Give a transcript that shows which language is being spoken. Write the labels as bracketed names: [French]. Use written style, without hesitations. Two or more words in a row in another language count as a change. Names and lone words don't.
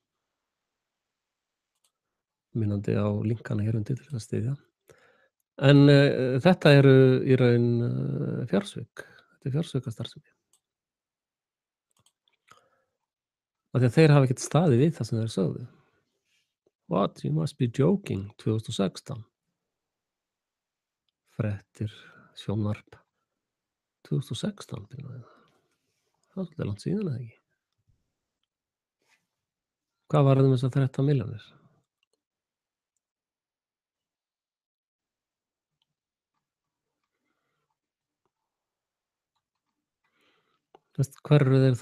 [Icelandic] Minnandi á linkana hér undir til að styðja. En þetta eru í raun fjársvik. Þetta er fjársvikastarfsemi. Af því að þeir hafa ekkert staðið við það sem þeir sögðu. [English] What? You must be joking. 2016. [Icelandic] Fréttir, sjónvarp. 2016. Það er svolítið langt síðan eða ekki? Hvað var þessar 13 milljónir? Hvar eru þeir þá?